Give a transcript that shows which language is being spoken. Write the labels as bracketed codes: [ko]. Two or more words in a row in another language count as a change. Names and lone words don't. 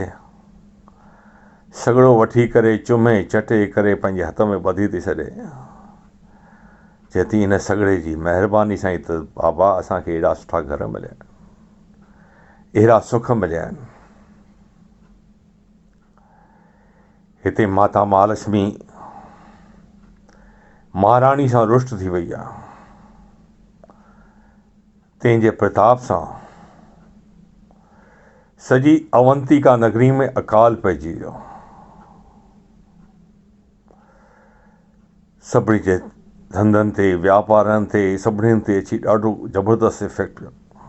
[sd] सॻड़ो वठी करे चुमे चटे करे पंहिंजे हथ में ॿधी थी छॾे। चए थी इन सॻड़े जी महिरबानी सां ई त बाबा असांखे एॾा सुठा घर मिलिया आहिनि, अहिड़ा सुख मिलिया आहिनि। हिते माता महालक्ष्मी महाराणी सां रुष्ट थी वई आहे, तंहिंजे प्रताप सां सॼी अवंतिका नगरी में अकाल पइजी वियो। सभिनी जे धंधनि ते व्यापारनि ते सभिनीनि ते अची ॾाढो ज़बरदस्त इफेक्ट पियो।